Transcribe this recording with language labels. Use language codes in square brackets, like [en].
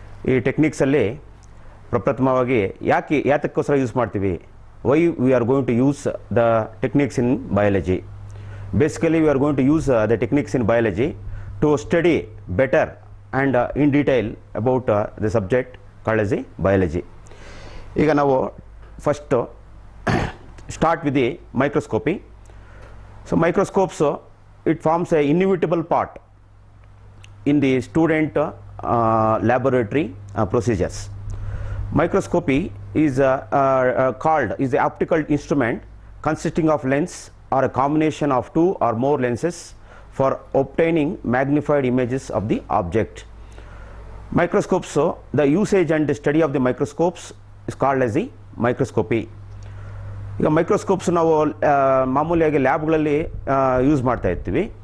[kn] ಈ ಟೆಕ್ನಿಕ್ಸಲ್ಲಿ ಪ್ರಪ್ರಥಮವಾಗಿ ಯಾತಕ್ಕೋಸ್ಕರ ಯೂಸ್ ಮಾಡ್ತೀವಿ, [en] Why we are going to use the techniques in biology. Basically we are going to use the techniques in biology to study better and in detail about the subject called as the biology. [kn] ಈಗ ನಾವು [en] First start with the microscopy. So microscopes it forms a inevitable part in the student laboratory procedures. Microscopy is called is the optical instrument consisting of lens or a combination of two or more lenses for obtaining magnified images of the object. Microscopes, the usage and the study of the microscopes is called as the microscopy. [kn] ಈಗ microscopes ನಾವು ಮಾಮೂಲಿಯಾಗಿ ಲ್ಯಾಬ್ಗಳಲ್ಲಿ use ಮಾಡ್ತಾ ಇರ್ತೀವಿ.